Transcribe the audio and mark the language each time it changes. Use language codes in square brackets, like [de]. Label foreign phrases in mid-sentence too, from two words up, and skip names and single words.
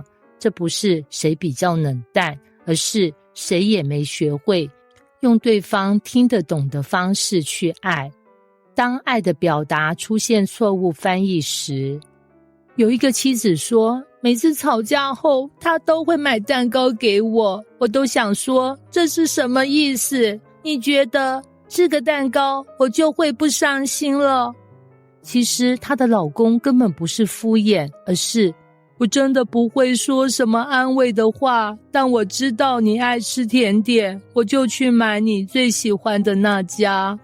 [zh] 這不是誰比較冷淡，而是誰也沒學會用對方聽得懂的方式去愛。當愛的表達出現錯誤翻譯時，有一個妻子說，每次吵架後他都會買蛋糕給我，我都想說這是什麼意思？你覺得吃個蛋糕我就會不傷心了？其實她的老公根本不是敷衍，而是我真的不會說什麼安慰的話，但我知道你愛吃甜點，我就去買你最喜歡的那家。